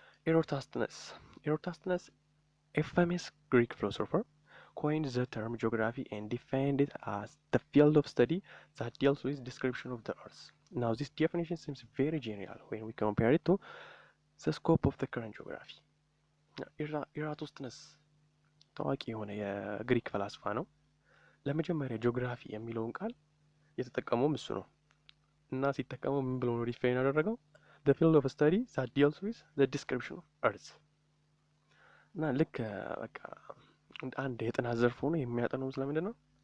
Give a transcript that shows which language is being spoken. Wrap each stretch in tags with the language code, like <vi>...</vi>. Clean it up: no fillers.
<en>ኤሮታስጥነስ a famous Greek philosopher coined the term geography and defined it as the field of study that deals with description of the earth. Now this definition seems very general when we compare it to the scope of the current geography.</en> <am>ኤራቶስጥነስ ታዋቂ የሆነ የግሪክ ፈላስፋ ነው። ለመጀመሪያ ጂኦግራፊ የሚለውን ቃል የተጠቀመውም እሱ ነው እና ሲጠቀመው ምን ብሎ ነው ዲፋይን ያደረገው?</am> <en>the field of study that deals with the description of earth።</en> <am>እና ልክ በቃ አንድ የጥናት ዘርፍ ሆኖ የሚያጠነው ስለምንድን ነው?</am>